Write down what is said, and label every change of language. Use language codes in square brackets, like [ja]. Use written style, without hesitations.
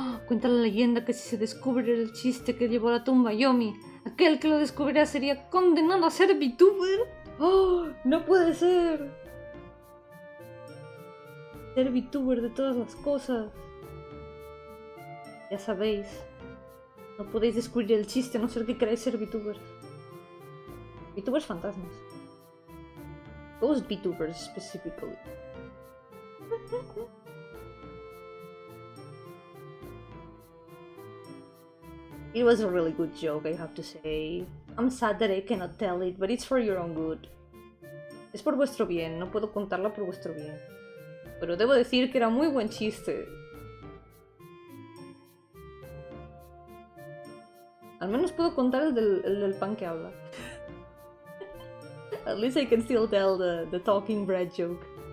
[es] Cuenta la leyenda que si se descubre el chiste que llevó a la tumba a Yomi, aquel que lo descubrirá sería condenado a ser VTuber. ¡Oh! ¡No puede ser! Ser VTuber de todas las cosas. Ya sabéis, no podéis descubrir el chiste a no ser que queráis ser VTuber. VTubers fantasmas. [en] Those VTubers specifically. It was a really good joke, I have to say. I'm sad that I cannot tell it, but it's for your own good. [es] Es por vuestro bien, no puedo contarla por vuestro bien. Pero debo decir que era muy buen chiste. Al menos puedo contar el del pan que habla. [en] At least I can still tell the talking bread joke.